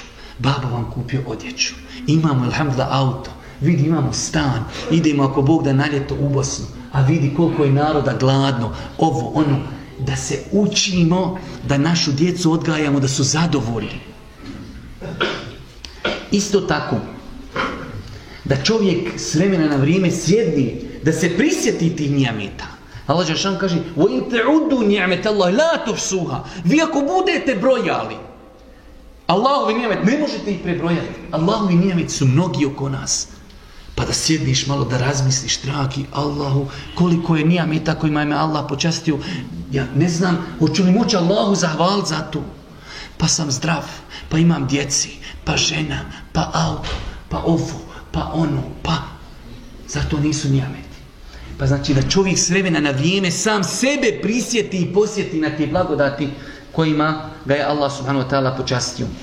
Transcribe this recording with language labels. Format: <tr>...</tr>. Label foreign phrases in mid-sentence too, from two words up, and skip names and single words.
<bs>Baba vam kupio odjeću, imamo, alhamdulillah, auto, vidi, imamo stan, idemo ako Bog da na ljeto u Bosnu, a vidi koliko je naroda gladno, ovo, ono, da se učimo, da našu djecu odgajamo, da su zadovoljni. Isto tako, da čovjek s vremena na vrijeme sjedni, da se prisjeti tih nijameta. Allah Đelešan kaže,</bs> <ar>وَإِنْ تَعُدُّوا نِعْمَةَ اللَّهِ لَا تُحْصُوهَا.</ar> <bs>Vi ako budete brojali, Allahovi nijamet, ne možete ih prebrojati. Allahovi nijamet su mnogi oko nas. Pa da sjedniš malo, da razmisliš, dragi Allahu, koliko je nijameta kojima je me Allah počastio. Ja ne znam, hoću li moći Allahu zahvaliti za to. Pa sam zdrav, pa imam djeci, pa žena, pa auto, pa ovo, pa ono, pa... Zato nisu nijameti. Pa znači da čovjek s vremena na vrijeme sam sebe prisjeti i posjeti na te blagodati kojima ga je Allah</bs> <ar>سبحانه وتعالى</ar> <bs>počastio.</bs>